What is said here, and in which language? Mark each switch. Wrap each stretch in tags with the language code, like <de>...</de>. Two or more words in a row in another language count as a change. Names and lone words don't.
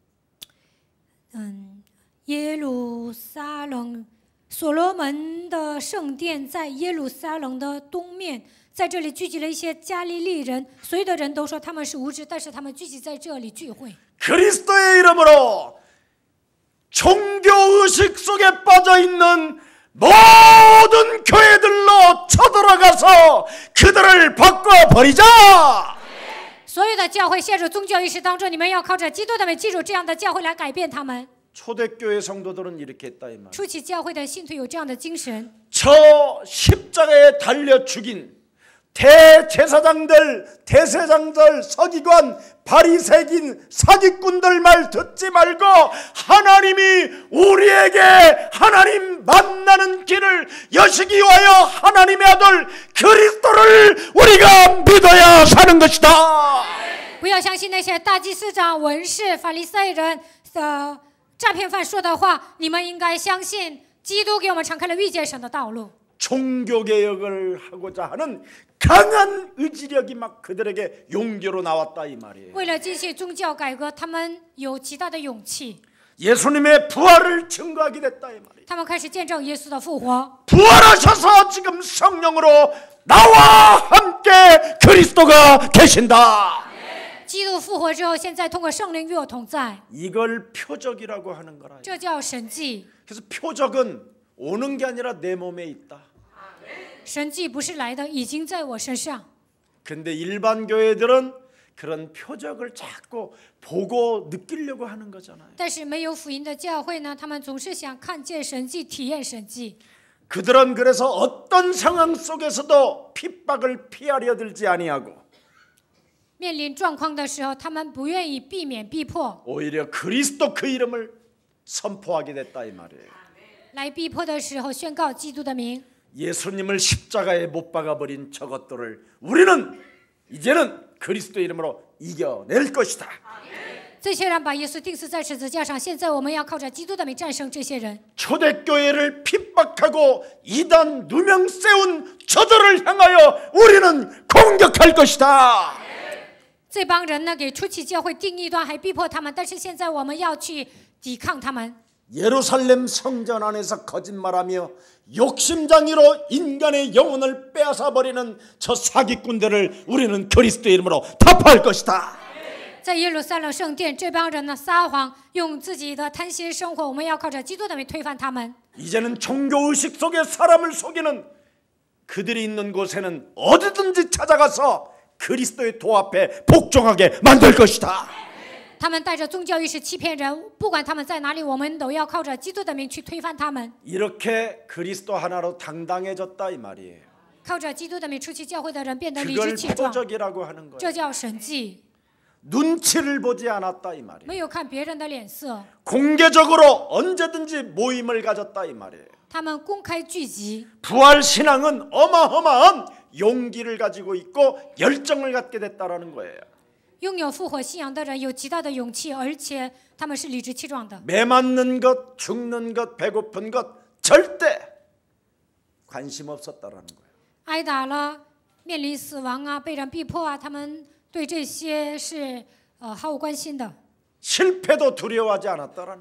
<zh>耶路撒冷，所罗门的圣殿在耶路撒冷的东面，在这里聚集了一些加利利人，所有的人都说他们是无知，但是他们聚集在这里聚会。</zh> <ko>그리스도의 이름으로 종교의식 속에 빠져있는 모든 교회들로 쳐들어가서 그들을 바꿔버리자.</ko> <zh>所有的教会陷入宗教意识当中，你们要靠着基督的名，记住这样的教会来改变他们。</zh> <ko>초대교회 성도들은 이렇게 했다 이 말.</ko> <zh>初期教会的信徒有这样的精神。</zh> <ko>저 십자가에 달려 죽인 대제사장들, 대제사장들, 서기관, 바리새인, 사기꾼들 말 듣지 말고 하나님이 우리에게 하나님 만나는 길을 여시기 위하여 하나님의 아들 그리스도를 우리가 믿어야 사는 것이다.</ko> <zh>不要相信那些大祭司长、文士、法利赛人的诈骗犯说的话，你们应该相信基督给我们敞开了遇见神的道路。</zh> <ko>종교개혁을 하고자 하는 강한 의지력이 막 그들에게 용기로 나왔다 이 말이에요.</ko> <zh>为了进行宗教改革，他们有极大的勇气，</zh> <ko>예수님의 부활을 증거하게 됐다 이 말이에요.</ko> <zh>他们开始见证耶稣的复活。</zh> <ko>부활하셔서 지금 성령으로 나와 함께 그리스도가 계신다.</ko> <zh>基督复活之后，现在通过圣灵与我同在，</zh> <ko>이걸 표적이라고 하는 거라.</ko> <zh>这叫神迹。</zh> <ko>그래서 표적은 오는 게 아니라 내 몸에 있다.</ko> <zh>神迹不是来的，已经在我身上。</zh> <ko>근데 일반 교회들은 그런 표적을 자꾸 보고 느끼려고 하는 거잖아요.</ko> <zh>但是没有福音的教会呢，他们总是想看见神迹、体验神迹。</zh> <ko>그들은 그래서 어떤 상황 속에서도 핍박을 피하려 들지 아니하고</ko> <zh>面临状况的时候，他们不愿意避免逼迫，</zh> <ko>오히려 그리스도 그 이름을 선포하게 됐다 이 말이에요.</ko> <zh>来逼迫的时候宣告基督的名。</zh> <ko>예수님을 십자가에 못 박아버린 저것들을 우리는 이제는 그리스도 이름으로 이겨낼 것이다.</ko> <zh>这些人把耶稣钉死在十字架上，现在我们要靠着基督的名战胜这些人。</zh> <ko>초대교회를 핍박하고 이단 누명 세운 저들을 향하여 우리는 공격할 것이다.</ko> <zh>这帮人呢，给初期教会定异端，还逼迫他们。但是现在我们要去抵抗他们。</zh> <ko>예루살렘 성전 안에서 거짓말하며 욕심장애로 인간의 영혼을 빼앗아버리는 저 사기꾼들을 우리는 그리스도의 이름으로 타파할 것이다.</ko> <zh>在耶路撒冷圣殿，这帮人呢撒谎，用自己的贪心生活。我们要靠着基督的名推翻他们。</zh> <ko>이제는 종교의식 속에 사람을 속이는 그들이 있는 곳에는 어디든지 찾아가서 그리스도의 도 앞에 복종하게 만들 것이다.</ko> <zh>他们带着宗教意识欺骗人，不管他们在哪里，我们都要靠着基督的名去推翻他们。</zh> <ko>이렇게 그리스도 하나로 당당해졌다 이 말이에요.</ko> <zh>靠着基督的名出去教会的人变得理直</zh> <ko>그걸</ko> <zh>气壮，</zh> <ko>표적이라고 하는 거예요.</ko> <zh>这叫神迹。</zh> <ko>눈치를 보지 않았다 이 말이에요.</ko> <zh>没有看别人的脸色，</zh> <ko>공개적으로 언제든지 모임을 가졌다 이 말이에요.</ko> <zh>他们公开聚集。</zh> <ko>부활 신앙은 어마어마한 용기를 가지고 있고 열정을 갖게 됐다라는 거예요.</ko> <zh>拥有复活信仰的人有极大的勇气，而且他们是理直气壮的。</zh> <ko>매 맞는 것, 죽는 것, 배고픈 것 절대 관심 없었다라는 거예요.</ko> <zh>挨打了，面临死亡啊，被人逼迫啊，他们对这些是毫无关心的，</zh> <ko>실패도 두려워하지 않았다라는</ko>